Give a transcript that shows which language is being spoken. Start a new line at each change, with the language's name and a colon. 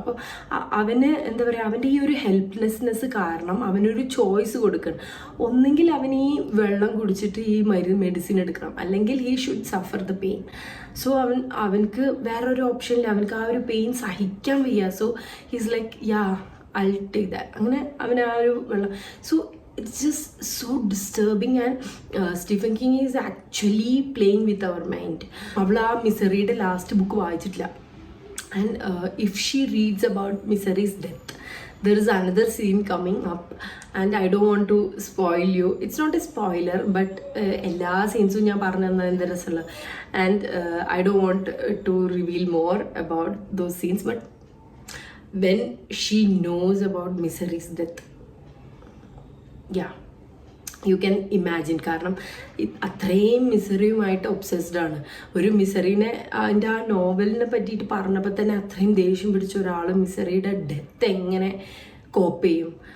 Malayalam: അപ്പോൾ അവന് എന്താ പറയുക, അവൻ്റെ ഈ ഒരു ഹെൽപ്ലെസ്നെസ് കാരണം അവനൊരു ചോയ്സ് കൊടുക്കണം. ഒന്നെങ്കിൽ അവൻ ഈ വെള്ളം കുടിച്ചിട്ട് ഈ മെഡിസിൻ എടുക്കണം, അല്ലെങ്കിൽ
English: He should suffer the pain.
Malayalam: So അവനക്ക് വേറൊരു ഓപ്ഷനില്ല, അവനക്ക് ആ ഒരു പെയിൻ സഹിക്കാൻ വയ്യ.
English: So he's like ya I take that.
Malayalam: അങ്ങനെ അവൻ ആ ഒരു വെള്ളം. So
English: it's just so disturbing and Stephen King is actually playing with our mind.
Malayalam: അവൾ ആ മിസറിയുടെ ലാസ്റ്റ് ബുക്ക് വായിച്ചിട്ടില്ല.
English: And if she reads about Misery's death, there is another scene coming up and I don't want to spoil you. It's not a spoiler, but
Malayalam: എല്ലാ സീൻസും ഞാൻ പറഞ്ഞു തന്നാൽ എന്ത് രസമുള്ള.
English: And I don't want to reveal more about those scenes, but when she knows about Misery's death, yeah, you can imagine.
Malayalam: കാരണം അത്രയും മിസറിയുമായിട്ട് obsessed ആണ്. ഒരു മിസറിനെ അതിൻ്റെ ആ നോവലിനെ പറ്റിയിട്ട് പറഞ്ഞപ്പോൾ തന്നെ അത്രയും ദേഷ്യം പിടിച്ച ഒരാൾ മിസറിയുടെ ഡെത്ത് എങ്ങനെ കോപ്പ് ചെയ്യും?